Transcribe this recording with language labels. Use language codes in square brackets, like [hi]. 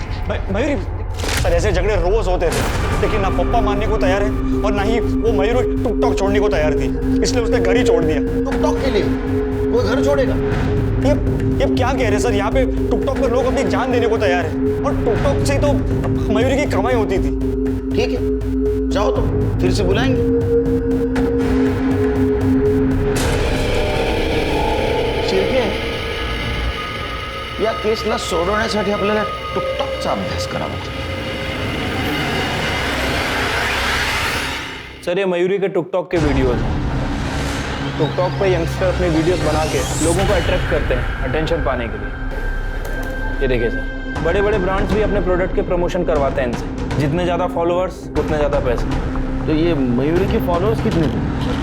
[hi] Mayuri, sir ऐसे झगड़े रोज होते थे, लेकिन ना पप्पा मानने को तैयार है और ना ही वो मयूरी टिकटॉक छोड़ने को तैयार थी, इसलिए उसने घर ही छोड़ दिया। टिकटॉक के लिए कोई घर छोड़ेगा? ये क्या कह रहे हैं सर? यहाँ पे टिकटॉक पर लोग अपनी जान देने को तैयार है, और टिकटॉक से ही तो मयूरी की कमाई होती थी। ठीक है, जाओ तो फिर से बुलाएंगे। [mr] शिर्के, या केसला सोडवण्यासाठी आपल्याला टिकटॉकचा अभ्यास करावा लागेल। [hi] सर, ये मयूरी के टिकटॉक के वीडियोस हैं। टिकटॉक पे यंगस्टर अपने वीडियोस बना के लोगों को अट्रैक्ट करते हैं अटेंशन पाने के लिए। ये देखिए सर, बड़े बड़े ब्रांड्स भी अपने प्रोडक्ट के प्रमोशन करवाते हैं इनसे। जितने ज़्यादा फॉलोअर्स उतने ज़्यादा पैसे। तो ये मयूरी के फॉलोअर्स कितने थे?